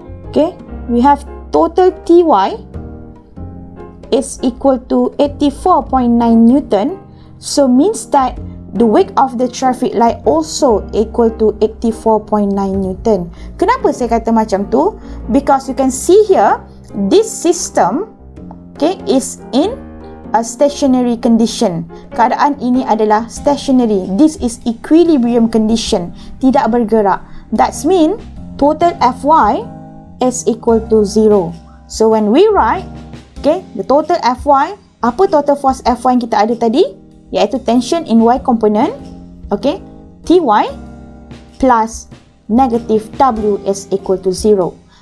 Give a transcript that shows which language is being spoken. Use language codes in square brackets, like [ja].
[en] Okay, we have total Ty is equal to 84.9 Newton. So means that the weight of the traffic light also equal to 84.9 Newton. [ms] Kenapa saya kata macam tu? [en] Because you can see here, this system, okay, is in a stationary condition. [ms] Keadaan ini adalah stationary. [en] This is equilibrium condition. [ms] Tidak bergerak. [en] That's mean total Fy is equal to 0. So when we write, okay, the total Fy, [ms] apa total force Fy yang kita ada tadi? Iaitu [en] tension in Y component, okay, Ty plus negative W is equal to 0.